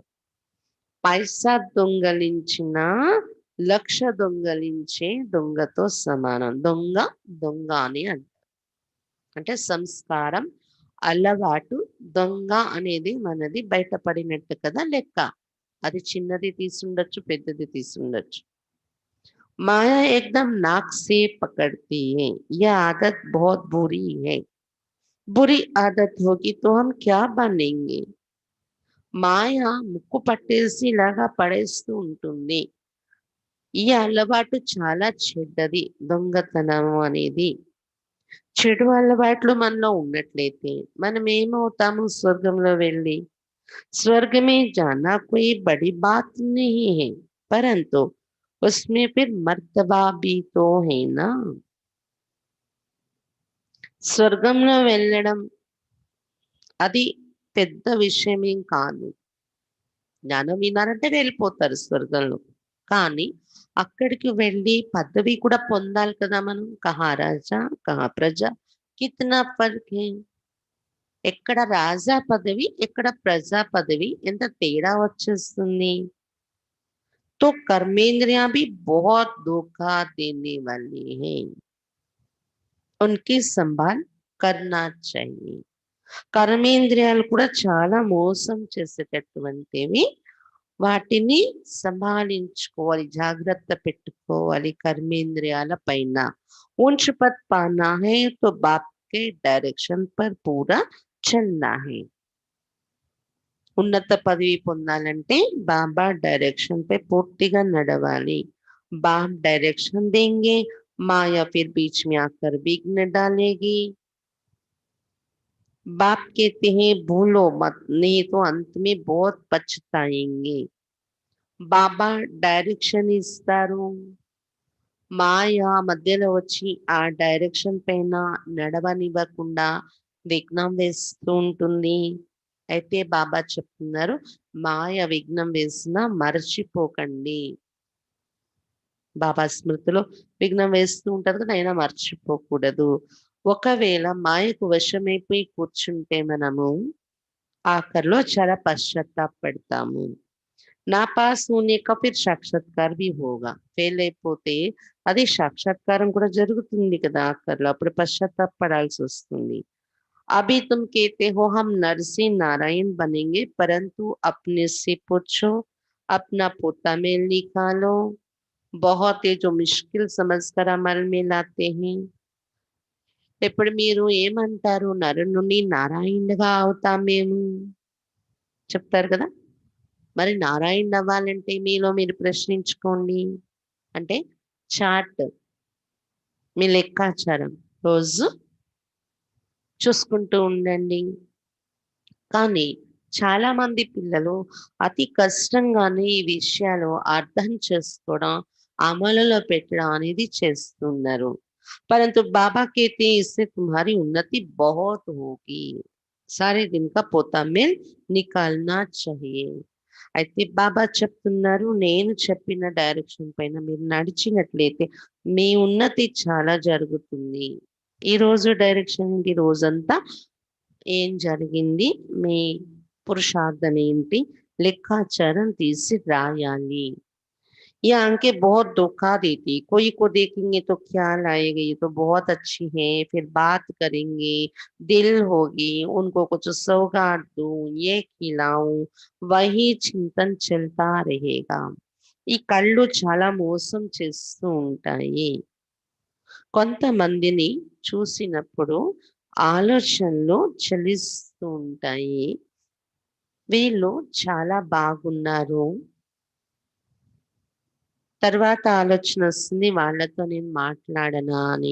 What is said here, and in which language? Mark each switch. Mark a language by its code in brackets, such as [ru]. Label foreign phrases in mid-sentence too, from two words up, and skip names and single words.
[te] పైసా దొంగలించిన లక్ష దొంగలించే దొంగతో సమానం. దొంగ దొంగ అని అంటారు. అంటే సంస్కారం, అలవాటు, దొంగ అనేది మనది బయటపడినట్టు కదా లెక్క. అది చిన్నది తీసుండొచ్చు, పెద్దది తీసుండొచ్చు. [hi] మాయా एकदम नाक से पकड़ती है, यह आदत बहुत बुरी है. बुरी आदत होगी तो हम क्या बनेंगे. [te] మాయ ముక్కు పట్టేసి ఇలాగా పడేస్తూ ఉంటుంది. ఈ అలవాటు చాలా చెడ్డది, దొంగతనము అనేది. చెడు అలవాట్లు మనలో ఉన్నట్లయితే మనం ఏమవుతాము, స్వర్గంలో వెళ్ళి. [hi] स्वर्ग में जाना कोई बड़ी बात नहीं है, परंतु उसमें फिर मर्तबा भी तो है ना. [te] స్వర్గంలో వెళ్ళడం అది పెద్ద విషయమేం కాదు. జ్ఞానం వినారంటే వెళ్ళిపోతారు స్వర్గంలో. కానీ అక్కడికి వెళ్ళి పదవి కూడా పొందాలి కదా మనం. [hi] कहाँ राजा, कहाँ प्रजा, कितना फर्क है. [te] ఎక్కడ రాజా పదవి, ఎక్కడ ప్రజా పదవి, ఎంత తేడా వచ్చేస్తుంది. [hi] तो कर्मेंद्रियां भी बहुत धोखा देने वाली हैं, उनकी संभाल करना चाहिए. [te] కర్మేంద్రియాలు కూడా చాలా మోసం చేసేటటువంటివి. వాటిని సంభాళించుకోవాలి, జాగ్రత్త పెట్టుకోవాలి कर्मेंद्रियाల పైన. [hi] ऊंच पद पाना है तो बाप के डायरेक्शन पर पूरा चलना है. [te] ఉన్నత పదవి పొందాలంటే బాబా డైరెక్షన్ పై పూర్తిగా నడవాలి. [hi] बाप डायरेक्शन देंगे, माया फिर बीच में आकर विघ्न डालेगी. बाप कहते हैं भूलो मत, नहीं तो अंत में बहुत पछताएंगे. [te] బాబా డైరెక్షన్ ఇస్తారు. మాయ మధ్యలో వచ్చి ఆ డైరెక్షన్ పైన నడవనివ్వకుండా విఘ్నం వేస్తూ ఉంటుంది. అయితే బాబా చెప్తున్నారు, మాయ విఘ్నం వేసినా మర్చిపోకండి. బాబా స్మృతిలో విఘ్నం వేస్తూ ఉంటారు కదా, అయినా మర్చిపోకూడదు. ఒకవేళ మాయకు వశమైపోయి కూర్చుంటే మనము ఆఖరిలో చాలా పశ్చాత్తాపడతాము. [hi] ना पास होने का फिर సాక్షాత్కార్ भी होगा. [te] ఫెయిల్ అయిపోతే అది సాక్షాత్కారం కూడా జరుగుతుంది కదా ఆఖరిలో. అప్పుడు పశ్చాత్తాపడాల్సి వస్తుంది. [hi] अभी तुम कहते हो हम नर से नारायण बनेंगे, परंतु अपने से पूछो, अपना पोता में निकालो. बहुत है जो मुश्किल समझकर अमल में लाते हैं. [te] ఇప్పుడు మీరు ఏమంటారు, నరు నుండి నారాయణుడిగా అవుతాం మేము చెప్తారు కదా. మరి నారాయణ అవ్వాలంటే మీలో మీరు ప్రశ్నించుకోండి. అంటే చార్ట్, మీ లెక్కాచారం రోజు చూసుకుంటూ ఉండండి. కానీ చాలా మంది పిల్లలు అతి కష్టంగానే ఈ విషయాలు అర్థం చేసుకోవడం, అమలులో పెట్టడం అనేది చేస్తున్నారు. [hi] परंतु बाबा कहते हैं इससे तुम्हारी उन्नति बहुत होगी. सारे दिन का पोता मेल निकालना चाहिए. [te] అయితే బాబా చెప్తున్నారు, నేను చెప్పిన డైరెక్షన్ పైన మీరు నడిచినట్లయితే మీ ఉన్నతి చాలా జరుగుతుంది. ఈ రోజు డైరెక్షన్ ఏంటి, రోజంతా ఏం జరిగింది, మీ పురుషార్థం ఏంటి, లెక్కాచారం తీసి రాయాలి. [hi] ये आंखें बहुत धोखा देती, कोई को देखेंगे तो ख्याल आएगा ये तो बहुत अच्छी है, फिर बात करेंगे, दिल होगी, उनको कुछ सौगात दूं, ये खिलाऊं, वही చింతన चलता रहेगा. [te] ఈ కళ్ళు చాలా మోసం చేస్తూ ఉంటాయి. కొంతమందిని చూసినప్పుడు ఆలోచనలు చలిస్తూ ఉంటాయి. వీళ్ళు చాలా బాగున్నారు, తర్వాత ఆలోచన వస్తుంది వాళ్ళతో నేను మాట్లాడనా అని.